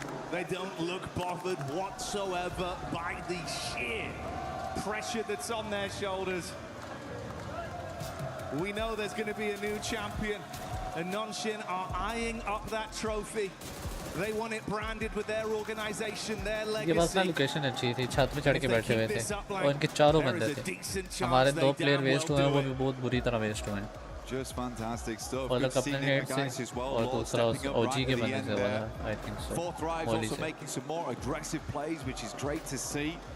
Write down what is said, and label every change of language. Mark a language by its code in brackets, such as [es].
[en] They don't look bothered whatsoever by the sheer pressure that's on their shoulders. We know there's going to be a new champion, and Nongshim are eyeing up that trophy. They want it branded with their organization, their legacy. [hi] ये बस ना location अच्छी थी, छत पे चढ़ के बैठे हुए थे और इनके चारों बंदे थे. हमारे 2 प्लेयर वेस्ट हुए हैं, वो भी बहुत बुरी तरह वेस्ट हुए हैं. [en] Just fantastic stuff. [hi] और अपने नेट से और दूसरा OG के बंदे से वाला, [en] I think so. Fourth Thrive also making some more aggressive plays, which is great to see.